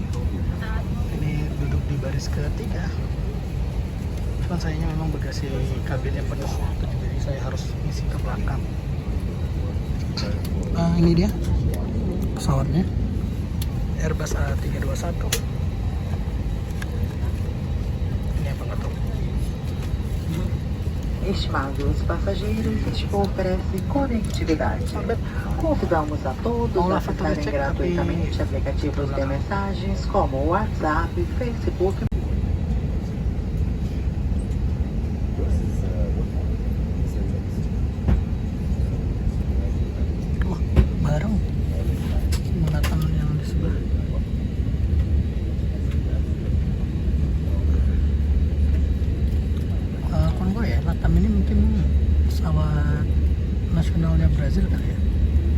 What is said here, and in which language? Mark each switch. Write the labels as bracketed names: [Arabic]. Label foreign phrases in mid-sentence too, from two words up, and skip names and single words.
[Indonesian] Ini duduk di baris ketiga. Cuman sayangnya memang bagasi kabinnya penuh, jadi saya harus ngisi ke belakang. Ini dia pesawatnya, Airbus A321. Ini apa nggak tahu. [Portuguese] Estimados passageiros, Expo oferece conectividade. Convidamos a todos a acessarem gratuitamente aplicativos de mensagens como WhatsApp, Facebook. [Indonesian] Wah, bareng Latam yang di sebelah. Konvoy ya, Latam ini mungkin pesawat nasionalnya Brazil kali ya.